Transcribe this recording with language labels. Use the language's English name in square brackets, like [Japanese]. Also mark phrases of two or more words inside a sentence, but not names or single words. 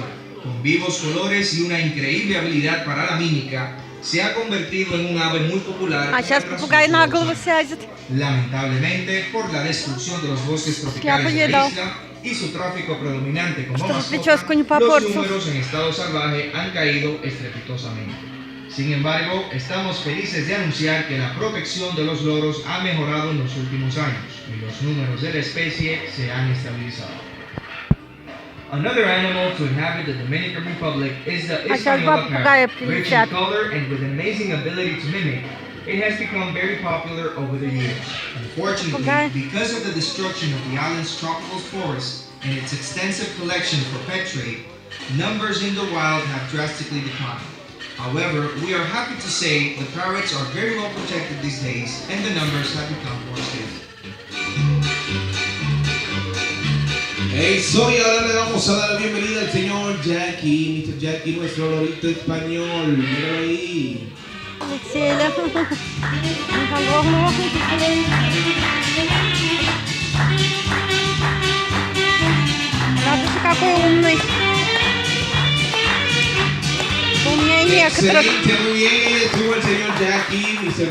[Spanish] Con vivos colores y una increíble habilidad para la mímica, se ha convertido en un ave muy popular. [Russian] Сейчас попугай на голову сядет. [Spanish] Lamentablemente, por la destrucción de los bosques tropicales de la isla y su tráfico predominante como mascota, los números en estado salvaje han caído estrepitosamente. Sin embargo, estamos felices de anunciar que la protección de los loros ha mejorado en los últimos años y los números de la especie se han estabilizado. [English] Another animal to inhabit the Dominican Republic is the Hispaniola parrot. Rich in color and with an amazing ability to mimic, it has become very popular over the years. Unfortunately, because of the destruction of the island's tropical forests and its extensive collection for pet trade, numbers in the wild have drastically declined. However, we are happy to say the parrots are very well protected these days and the numbers have become more stable. [Spanish] Eso, y ahora le vamos a dar la bienvenida al señor Jackie, Mr. Jackie, nuestro lorito español. Míralo ahí. [Russian] Летели. Радуйся, какой умный. Умнее некоторых. [Spanish] Excelente, muy bien. Estuvo el señor Jackie, Mr.